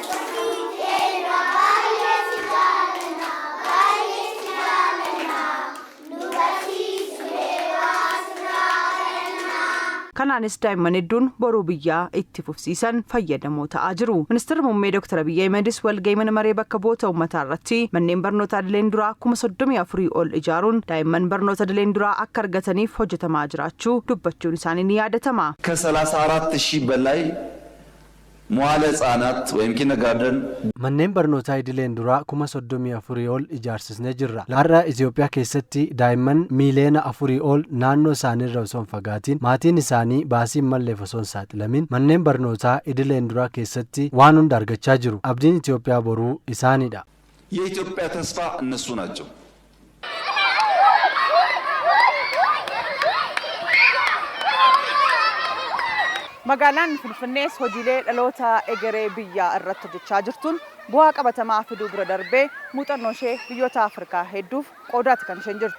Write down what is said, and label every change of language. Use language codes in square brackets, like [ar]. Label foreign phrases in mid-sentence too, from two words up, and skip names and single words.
[om] Kanaanis daa'imman hedduun boruu biyyaa itti fufsiisan fayyadamoo ta'aa jiru. Ministeerri muummee Dr. Abiyyi Ahmedis walgahii mana maree bakka bu'oota uummataa irratti manneen barnoota idileen duraa 34,000 ol ijaaruun daa'imman barnoota idileen duraa akka argataniif hojjetamaa jiraachuu dubbachuun isaanii ni yaadatama. [am] ከ34,000 በላይ መዋዕለ ሕፃናት ወይም ኪንደርጋርተን [om] Manneen barnootaa idileen duraa 34,000 ol ijaarsisnee jirra. Laarraa Itoophiyaa keessatti daa'imman miiliyoona 4 ol naannoo isaaniirra osoo hin fagaatiin maatiin isaanii baasii malleef osoo hin saaxilamin manneen barnootaa idileen duraa keessatti waan hunda argachaa jiru. Abdiin Itoophiyaa boruu isaaniidha. [am] የኢትዮጵያ ተስፋ እነሱ ናቸው። [om] Magaalaan Finfinnees hojiilee dhaloota egeree biyyaa irratti hojjechaa jirtuun bu'aa qabatamaa fiduu bira darbee muuxannoo ishee biyyoota Afrikaa hedduuf qoodaatti kan isheen jirtu.